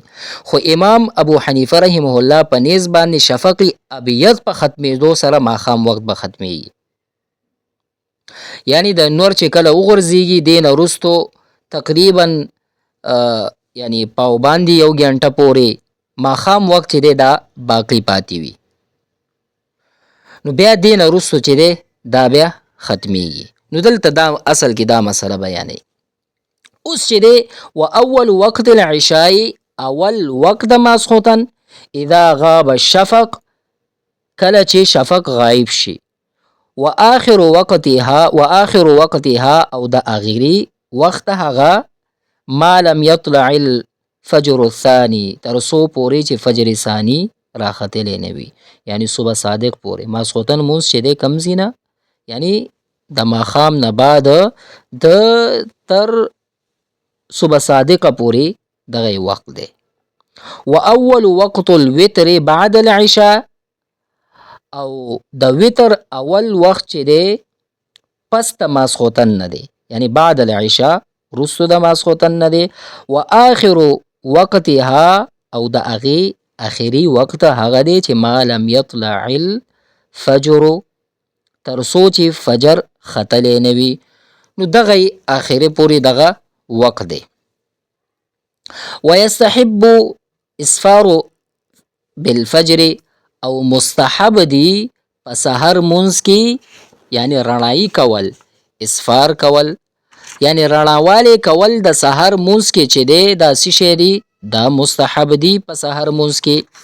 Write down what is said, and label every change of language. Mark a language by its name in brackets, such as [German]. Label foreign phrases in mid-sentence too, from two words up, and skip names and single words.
[Pashto] خو امام ابو حنیفه رحمه الله په نیز باندې شفق ابیض په ختمېدو سره ماښام وخت به ختمیږي، یعنی د نور چې کله وغورځېږي دې نه وروستو تقریبا یعنی پاو باندې 1 ګنټه پورې ماښام وخت چې دی دا باقی پاتې وي، نو بیا دې نه وروستو چې دی دا بیا ختمیږي. نو دلته دا اصل کې دا مسله بیانوي. اوس چې دی [Arabic] و اول وقت العشاء، [Pashto] اول وقت د ماسخوتن [Arabic] اذا غاب الشفق، [Pashto] کله چې شفق غایب شي، [Arabic] و آخر وقتها [Pashto] او د اخري وخت هغه [Arabic] ما لم یطلع الفجر الثاني، [Pashto] تر څو پورې چې فجر ثانی راختلی نه وي، یعنی صبح صادق پورې. ماسخوتن مونځ چې دی کم ځي نه، یعنی د ماښام نه بعد د تر صبح صادقه پورې دغه وخت دی. [Arabic] و اول وقت الوتر بعد العشاء، [Pashto] او د وتر اول وخت چې دی پس د ماسخوتن نه دی، یعنی [Arabic] بعد العشاء [Pashto] وروستو د ماسخوتن نه دی. [Arabic] و آخر وقتها، [Pashto] او د هغې اخري وقت هغه دی چې [Arabic] ما لم یطلع الفجر، [Pashto] تر څو چې فجر ختلی نه وي، نو دغه اخري پورې دغه وقت دی. [Arabic] ويستحب اسفار بالفجر، [Pashto] او مستحب دی په سحر مونځ کې یعنی رڼایي کول، اسفار کول یعنی رڼاوالی کول د سحر مونځ کې چې دی دا څه شی دی دا مستحب دی په سحر مونځ کې.